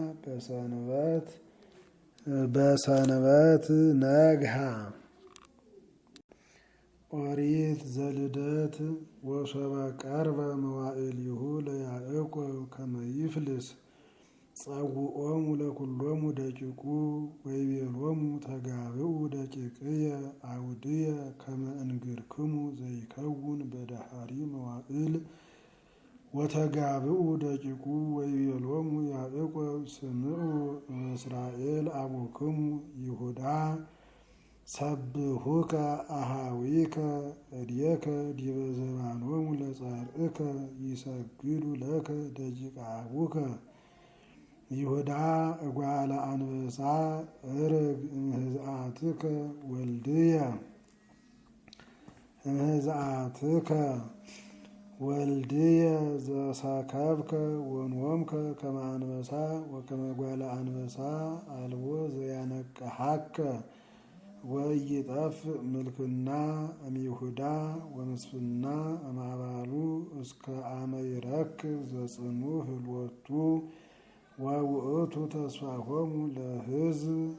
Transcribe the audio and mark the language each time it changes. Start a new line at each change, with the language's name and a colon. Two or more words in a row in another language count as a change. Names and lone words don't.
Geez: በሰንበት ነግሃ ኦሪት ዘልደት ወሶበ ቀርበ መዋዕሊሁ ለያዕቆብ ከመ ይፍልስ ጸውዖሙ ለኩሎሙ ደቂቁ ወይቤሎሙ ተጋብኡ ደቂቅየ አውድየ ከመ እንግርክሙ ዘይከውን በዳህሪ መዋዕል ወተጋብኡ ደቂቁ ወይቤሎሙ ያዕቆብ ስምዑ እስራኤል አቡክሙ ይሁዳ ሰብሑከ አሃዊከ እድየከ ዲበ ዘባኖሙ ለጻርዕከ ይሰግዱ ለከ ደቂቀ አቡከ ይሁዳ እጓለ አንበሳ እርግ እምህዝአትከ ወልድየ እምህዝአትከ ወልድየ ዘሰከብከ ወንወምከ ከመ አንበሳ ወከመ ጓለ አንበሳ አልቦ ዘያነቅሐከ ወይጠፍ ምልክና እምይሁዳ ወመስፍና እምአባሉ እስከ አመ ይረክብ ዘጽኑዕ ህልወቱ ወውእቱ ተስፋሆሙ ለሕዝብ